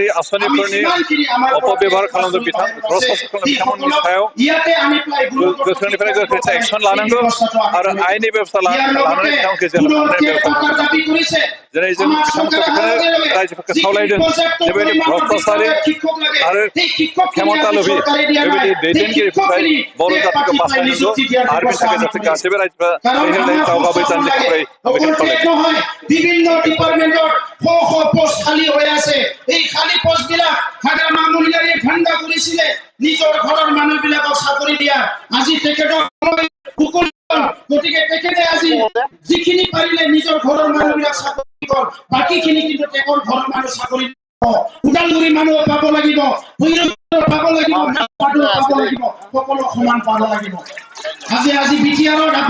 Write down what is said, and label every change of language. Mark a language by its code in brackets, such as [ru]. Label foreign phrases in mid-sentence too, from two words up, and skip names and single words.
[brx] आसनिफोरनि अपबेबहार खालामदों भ्रष्टाचार खालामदों बिथांमोननि सायाव गोख्रोंनिफ्राय गोख्रोंसिन एक्सन लानांगौ आरो आयेननि बेबस्था लानानै बिथांमोनखौ जेराव थांनाय बेबस्था खालामनांगौ दिनै जों बिथांमोनखौ बेखौनो रायजोफोरखौ खावलायदों बेबायदि भ्रष्टाचारि आरो खेमता लोभि बेबायदि दैदेनगिरिफोरनिफ्राय बर' जातिखौ बासायनांगौ आरो बेनि थाखाय जाहाथे गासैबो रायजोफ्रा दावगाबाय थानो थाखाय बेखौनो खावलायदों [as] পোষ্ট খালী হৈ আছে এই খালী পোষ্টবিলাক হাগ্ৰাম আমুলিয়াৰে ঠাণ্ডা কৰিছিলে নিজৰ ঘৰৰ মানুহবিলাকক চাকৰি দিয়া আজি তেখেতৰ গতিকে তেখেতে আজি যিখিনি পাৰিলে নিজৰ ঘৰৰ মানুহবিলাক চাকৰি কৰ বাকীখিনি কিন্তু তেখেতৰ ঘৰৰ মানুহ চাকৰি উদালগুৰি মানুহ পাব লাগিব পাব লাগিব পাব লাগিব সকলো সমান পাব লাগিব আজি বিটিআৰত